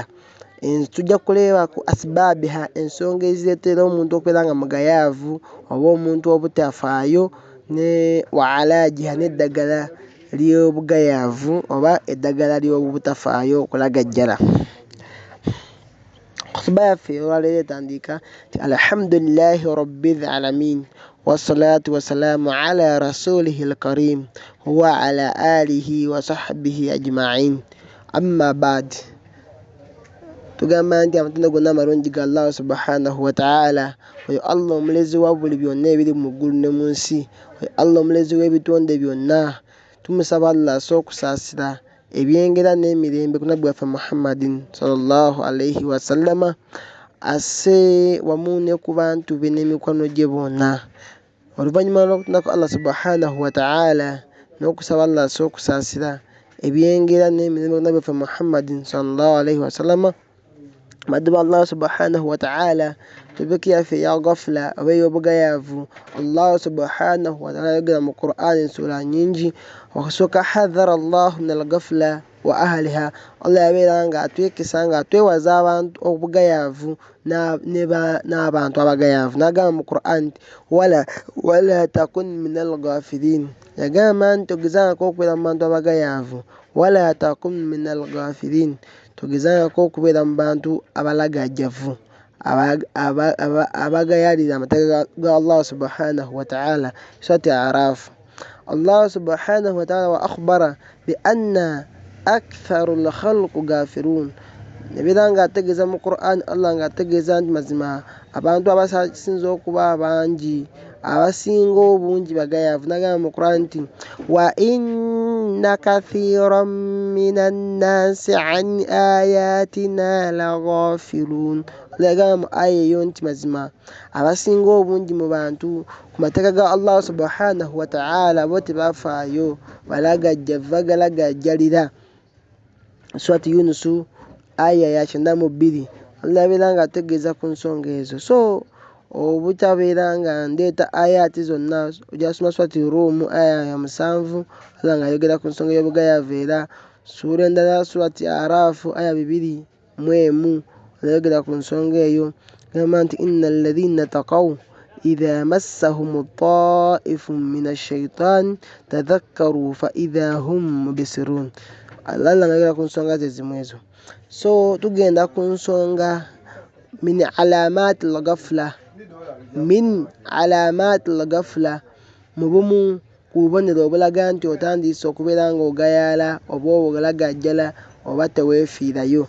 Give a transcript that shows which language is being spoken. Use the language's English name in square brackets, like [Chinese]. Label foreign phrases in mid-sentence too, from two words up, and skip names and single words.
[Ganda] Tujja kuleeba ku asbabiha, ensonga ezireetera omuntu okubeera nga mugayaavu oba omuntu obutafaayo, ne [Arabic] وعلاجها [Ganda] n'eddagala ly'obugayaavu oba eddagala ly'obutafaayo okulagajjala. Khutuba yaffe olwaleero etandika nti [Arabic] الحمد لله رب العالمين والصلاة والسلام على رسوله الكريم وعلى آله وصحبه أجمعين أما بعد. [Ganda] Tugamba nti amatendo gonna amalungi ga Allah [Arabic] سبحانه وتعالى, [Ganda] oyo Allah omulezi wa buli byonna ebiri mu ggulu ne mu nsi, oyo Allah omulezi w'ebitonde byonna. Tumusaba Allah asse okusaasira ebyengera n'emirembe ku nabbi waffe Muhammadin [Arabic] صلى الله عليه وسلم, [Ganda] asse wamu ne ku bantu be n'emikwano gye bonna. Oluvannyuma lw'okutondako Allah [Arabic] سبحانه وتعالى [Ganda] n'okusaba Allah asse okusaasira ebyengera n'emirembe ku nabbi waffe Muhammadin [Arabic] صلى الله عليه وسلم, [Ganda] baddu ba Allah subhanahu wa ta'ala, topiki yaffe eya ghafla oba ey'obugayaavu, Allah [Arabic] سبحانه وتعالى [Ganda] ayogera mu Qur'an sura nnyingi. Okusooka [Arabic] حذر الله من الغفلة وأهلها, [Ganda] Allah yabeera nga atwekisa nga atwewaza abantu obugayaavu n'abantu abagayaavu. N'agamba mu Qur'an nti [Arabic] ولا تكن من الغافلين, [Ganda] yagamba nti togezangako okubeera mu bantu abagayaavu, [Arabic] ولا تكن من الغافلين, [Ganda] togezangako okubeera mu bantu abalagajjavu abagayaalira amateeka ga Allah [Arabic] سبحانه وتعالى. سورة الأعراف الله سبحانه وتعالى وأخبر بأن أكثر الخلق غافلون. [Ganda] Yabeera nga ategeeza mu Qur'an, Allah nga ategeeza nti mazima abantu abasinze okuba abangi, abasinga obungi bagayaavu. N'agamba mu Qur'an nti [Arabic] وإن كثيرا من الناس عن آياتنا لغافلون. [Ganda] Yagamba mu aya eyo nti mazima abasinga obungi mu bantu ku mateeka ga Allah [Arabic] سبحانه وتعالى [Ganda] bo tebafaayo, balagajjavu, bagalagajjalira. Surati Yunus aya ya 92. Allah yabeera nga ategeeza ku nsonga ezo. So obutabeera nga ndeeta ayati zonna, ojja kusoma Surati Rum aya ya 7, Allah nga ayogera ku nsonga y'obugayaavu. Era sura endala Surati Araf aya 2:1 ayogera ku nsonga eyo, gamba nti [Arabic] إن الذين اتقوا إذا مسهم طائف من الشيطان تذكروا فإذا هم مبصرون. [Ganda] Allah nga ayogera ku nsonga ze zimu ezo. So tugenda ku nsonga [Arabic] من علامات الغفلة, [Ganda] mu bumu ku bubonero obulaga nti otandise okubeera nga ogayaala oba ogalagajjala oba teweefiirayo.